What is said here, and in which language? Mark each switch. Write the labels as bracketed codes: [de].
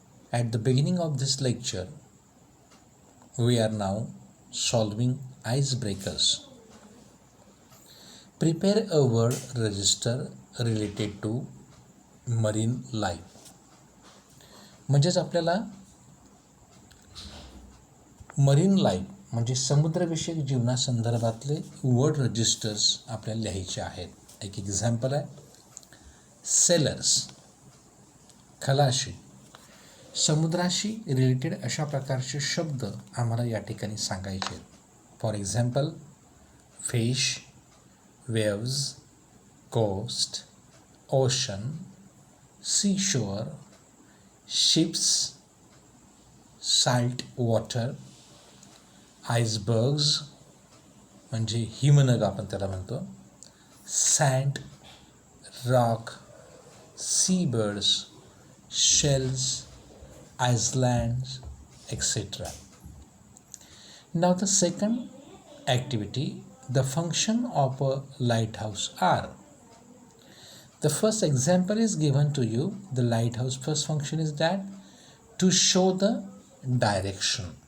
[en] At the beginning of this lecture, we are now solving icebreakers. Prepare a word register related to marine life. [mr] म्हणजेच आपल्याला marine life म्हणजे समुद्रविषयक जीवनासंदर्भातले word registers आपल्याला लिहायचे आहेत. एक example आहे सेलर्स, खलाशी. समुद्राशी रिलेटेड अशा प्रकारचे शब्द आम्हाला या ठिकाणी सांगायचे आहेत. [en] for example fish, waves, coast, ocean, sea shore, ships, salt water, icebergs [mr] म्हणजे हिमनग आपण त्याला म्हणतो, [en] Sand, rock, sea birds, shells, islands, etc. Now the second activity, the function of a lighthouse are. The first example is given to you. The lighthouse first function is that to show the direction.